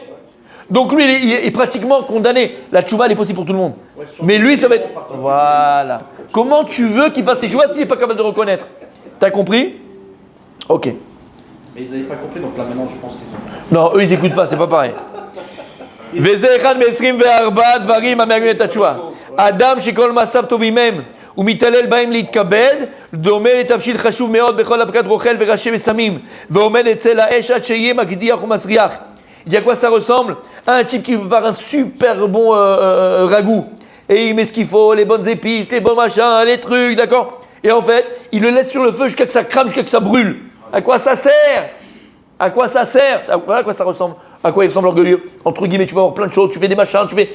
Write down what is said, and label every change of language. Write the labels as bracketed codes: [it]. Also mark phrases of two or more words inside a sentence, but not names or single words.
[fr] Donc lui, il est pratiquement condamné. La tchouva, elle est possible pour tout le monde. Mais lui, ça va être... Voilà. Comment tu veux qu'il fasse tes tchouva s'il n'est pas capable de reconnaître? T'as compris? Ok. Mais ils n'avaient pas compris, donc là maintenant je pense qu'ils ont. Non, eux, ils n'écoutent pas, c'est pas pareil. [he] אדם שכל מעשיו טובים ומתעלל בהם להתכבד, דומה לתבשיל חשוב מאוד בכל אבקת רוכל וראשי ושמים, ועומד אצל האש עד שיהיה מקדיח ומסריח. [fr] Il dit à quoi ça ressemble? Un type qui prépare un super bon ragoût. Et il met ce qu'il faut, les bonnes épices, les bons machins, les trucs, d'accord? Et en fait, il le laisse sur le feu jusqu'à que ça crame, jusqu'à que ça brûle. À quoi ça sert? À quoi ça sert? Voilà à quoi ça ressemble. À quoi il ressemble l'orgueilleux? Entre guillemets, tu vas avoir plein de choses, tu fais des machins, tu fais...